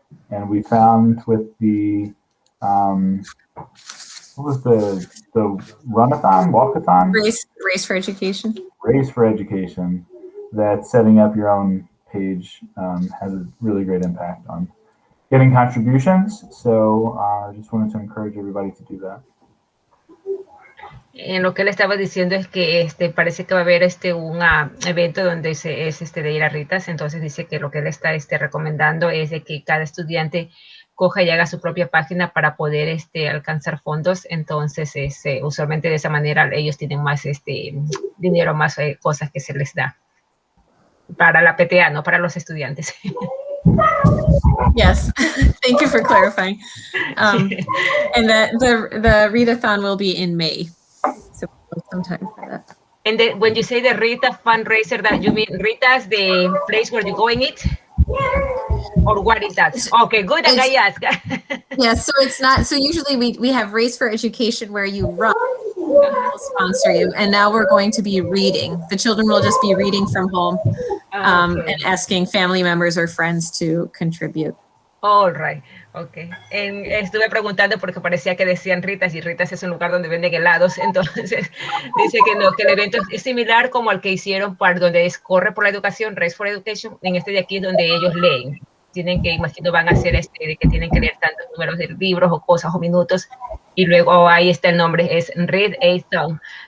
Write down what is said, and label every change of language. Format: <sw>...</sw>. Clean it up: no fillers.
<en>And we found with the what was the runathon, walkathon? Race for Education. Race for Education, that setting up your own page has a really great impact on getting contributions. So I just wanted to encourage everybody to do that.</en> <es>En lo que él estaba diciendo es que parece que va a haber un evento donde es de ir a Ritas, entonces dice que lo que él está recomendando es de que cada estudiante coja y haga su propia página para poder alcanzar fondos. Entonces usualmente de esa manera ellos tienen más dinero, más cosas que se les da para la PTA, no para los estudiantes.</es> <en>Yes, thank you for clarifying. And the readathon will be in May, so some time for that. And when you say the Rita fundraiser, that you mean Rita's the place where you go and eat? Or what is that? Okay, good. I ask. Yeah, so it's not. So usually we have Race for Education where you run. We'll sponsor you, and now we're going to be reading. The children will just be reading from home, Okay. and asking family members or friends to contribute. All right, okay.</en> <es>Estuve preguntando porque parecía que decían Ritas, y Ritas es un lugar donde venden helados, entonces dice que no, que el evento es similar como al que hicieron para donde corre por la educación, Race for Education. En de aquí es donde ellos leen. Tienen que, imagino, van a hacer de que tienen que leer tantos números de libros o cosas o minutos, y luego ahí está el nombre, es Read a Song.</es>